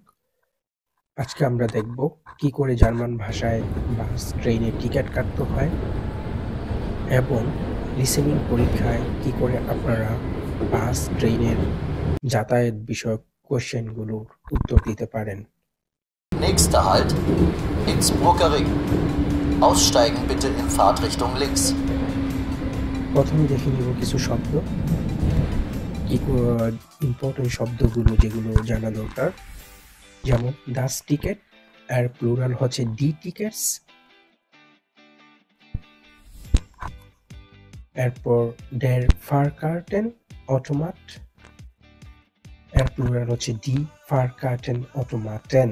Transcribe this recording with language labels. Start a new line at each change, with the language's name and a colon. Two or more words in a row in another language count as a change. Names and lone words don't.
Bangla: আজকে আমরা দেখব কি করে জার্মান ভাষায় বাস ট্রেনের টিকিট কাটতে হয় এবং লিসেনিং পরীক্ষায় কি করে আপনারা বাস ট্রেনের যাতায়াত বিষয়ক কোশ্চেনগুলোর উত্তর দিতে পারেন।
German: Nächster Halt, Innsbrucker Ring. Aussteigen bitte in Fahrtrichtung links.
Bangla: প্রথমে দেখে নিব কিছু শব্দ, ইম্পর্টেন্ট শব্দগুলো যেগুলো জানা দরকার। যেমন
German: das Ticket
Bangla: এর প্লুরাল হচ্ছে
German: die Tickets.
Bangla: এরপর
German: der Fahrkarten Automat
Bangla: এর প্লুরাল হচ্ছে
German: die Fahrkarten Automaten.